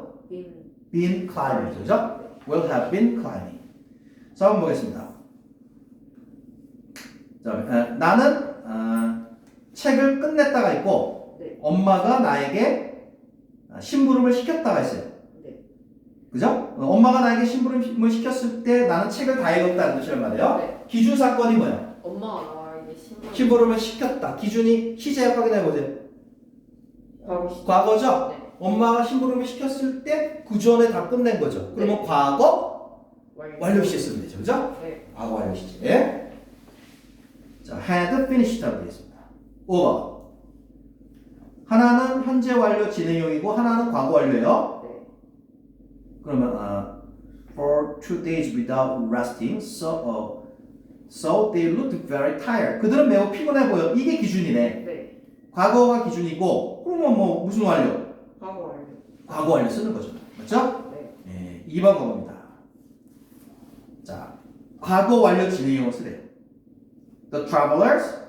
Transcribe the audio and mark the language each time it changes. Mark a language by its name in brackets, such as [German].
[English] Will have been climbing. [Korean] 그죠? [English] Will have been climbing. [Korean] 자, 한번 보겠습니다. 자, 나는 책을 끝냈다가 있고 네. 엄마가 나에게 심부름을 시켰다가 있어요. 네. 그죠? 엄마가 나에게 심부름을 시켰을 때 나는 책을 다 읽었다는 뜻이란 말이에요. 네. 기준 사건이 뭐야? 엄마가 나에게 심부름을 시켰다. 기준이 시제 확인해 보세요. 과거 시제. 과거죠? 네. 엄마가 심부름을 시켰을 때 그 전에 다 끝낸 거죠. 그러면 네. 과거 완료 시제 쓰면 되죠. 그죠? 네. 과거 완료 시제. 자, had finished라고 되어 있습니다. 5번. 하나는 현재 완료 진행형이고 하나는 과거 완료예요. 네. 그러면 [English] for 2 days without resting, so they looked very tired. [Korean] 그들은 매우 피곤해 보여. 이게 기준이네. 네. 과거가 기준이고 그러면 뭐 무슨 완료? 과거 완료. 과거 완료 쓰는 거죠. 맞죠? 네. 네, 2번 겁니다. 자, 과거 완료 진행형을 쓰래요. [English] The travelers